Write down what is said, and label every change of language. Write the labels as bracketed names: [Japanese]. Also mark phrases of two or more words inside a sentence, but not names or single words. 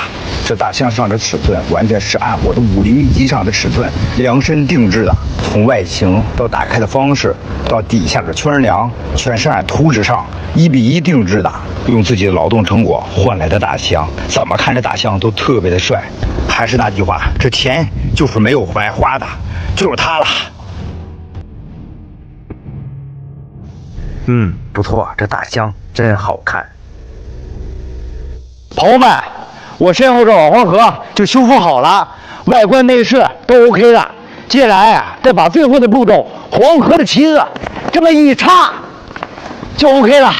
[Chinese] 這大象上的尺寸完全是按我的501機上的尺寸量身定制的，從外形到打開的方式，到底下的圈梁，全是按圖紙上1比1定制的。用自己的勞動成果換來的大象，怎麼看這大象都特別的帥。還是那句話，這錢就是沒有白花的，就是它了。不錯，這大象真好看。朋友們，我身後這老黃河就修復好了，外觀內飾都 OK 了。接下來啊，再把最後的步驟，黃河的旗子這麼一插，就 OK 了。